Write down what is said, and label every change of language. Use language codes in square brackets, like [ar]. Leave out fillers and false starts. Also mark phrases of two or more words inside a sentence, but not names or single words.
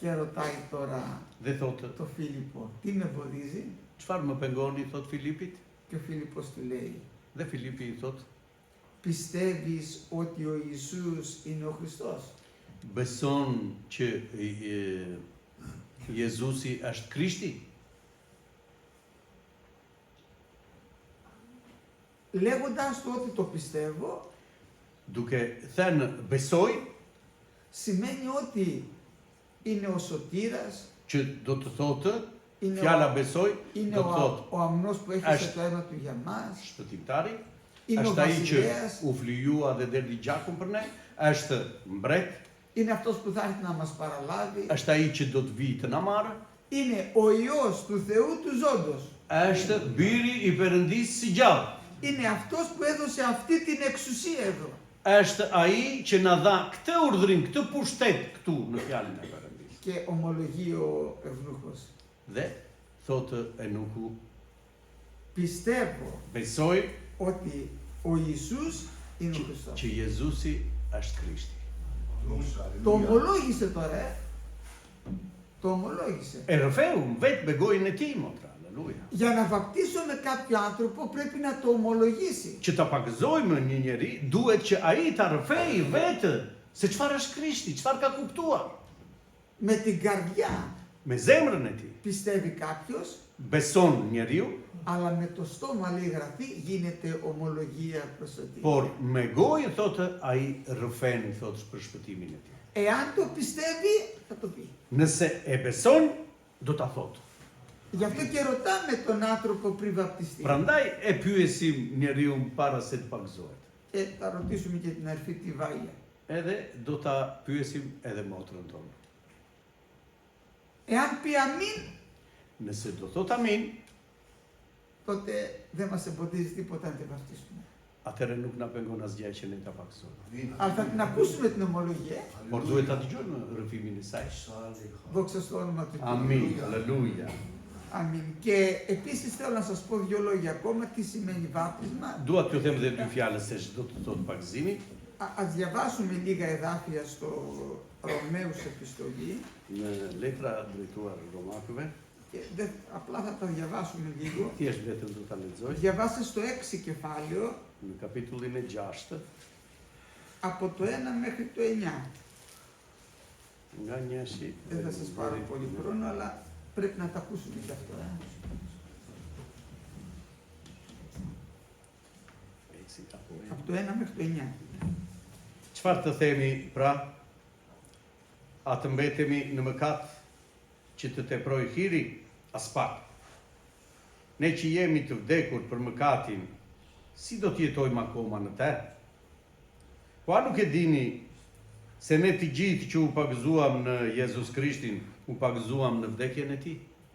[el] Και ρωτάει τώρα [sq] Dhe thotë, [el] το Φίλιππο, τι με εμποδίζει? [sq] çfarë më pengoni, thot Filipit? [el] Και ο Φίλιππος του λέει, [sq] Dhe Filipi i thot, [el] πιστεύεις ότι ο Ιησούς είναι ο Χριστός? [sq] beson që Jezusi është Krishti? [el] Λέγοντας του ότι το πιστεύω, [sq] Duke thënë besoj, [el] σημαίνει ότι είναι ο σωτήρας, [sq] që do të thotë, [el] είναι [sq] fjala besoj, [el] είναι [sq] do të thotë [el] ο αμνός που έχασε [sq] Ashtë- [el] το αίμα του για μας, [sq] shpëtimtari, [el] είναι ο [sq] është ai që [el] βασιλέας, [sq] u flijua dhe derdhi gjakun për ne, është mbret, [el] είναι αυτός που θα έρθει να μας παραλάβει, [sq] është ai që do të vijë të na marrë, [el] είναι ο Υιός του Θεού του Ζώντος. [sq] është biri i Perëndisë si gjallë. [el] Είναι αυτός που έδωσε αυτή την εξουσία εδώ. [sq] Është ai që na dha këtë urdhrim, këtë pushtet këtu në fjalën e Perëndisë. [el] Και ομολογεί ο Ευνούχος. [sq] Dhe thotë Enuku, [el] Πιστεύω [sq] besoj [el] ότι ο Ιησούς είναι ο Χριστός. [sq] që Jezusi është Krishti. [el] Το ομολόγησε τώρα, Το ομολόγησε. [sq] Rrëfeu vetë me gojën e tij, motra, aleluja. [el] Για να βαπτίσουμε κάποιο άνθρωπο πρέπει να το ομολογήσει. [sq] Që ta pagëzojmë një njeri, duhet që ai ta rrëfej vetë se çfarë është Krishti, çfarë ka kuptuar. [el] Με την καρδιά [sq] Me zemrën e tij. [el] πιστεύει κάποιος, [sq] Beson njeriu, [el] αλλά με το στόμα λέει γραφή γίνεται ομολογία προς το τι. [sq] por me gojë thotë ai rrëfen thotë për shpëtimin e tij. [el] Εάν το πιστεύει θα το πει. [sq] Nëse e beson, do ta thotë. [el] Γι' αυτό και ρωτάμε τον άνθρωπο πριν βαπτιστεί. [sq] Prandaj e pyesim njeriu para se të pagëzohet. [el] Και θα ρωτήσουμε και την αρφή τη Βάγια. [sq] Edhe do ta pyesim edhe motrën tonë. [el] Εάν πει αμήν, [sq] Nëse do thot amin, [el] τότε δεν μας εμποδίζει τίποτα να τη βαπτίσουμε. [sq] atëherë nuk na pengon asgjë që ne ta pagëzojmë. [el] Αλλά θα την ακούσουμε την ομολογία. [sq] Por duhet ta dëgjojmë rrëfimin e saj. [el] Δόξα στο όνομα του [sq] Amin, [el] Κυρίου. [sq] aleluja. [el] Αμήν. Και επίσης θέλω να σας πω δύο λόγια ακόμα τι σημαίνει βάπτισμα. [sq] Dua t'ju them edhe dy fjalë se ç'do të thotë pagëzimi. [el] Ας διαβάσουμε λίγα εδάφια στο Ρωμαίους επιστολή. [sq] Në letra drejtuar Romakëve, [el] Και απλά θα τα διαβάσουμε λίγο. [sq] thjesht vetëm do ta lexoj [el] Διαβάστε στο 6 κεφάλαιο [sq] në kapitullin e 6, [el] από το 1 μέχρι το 9. [sq] nga 1-shi. [el] Δεν θα σας πάρω πολύ χρόνο, αλλά πρέπει να τα ακούσουμε και αυτό. Από το 1 μέχρι το 9. [sq] Çfarë të themi pra? A të mbetemi në mëkat që të teproj hiri? As pak. Ne që jemi të vdekur për mëkatin, si do të jetojmë akoma në te? Po a nuk e dini se ne të gjithë që u pagëzuam në Jezus Krishtin, u pagëzuam në vdekjen e tij?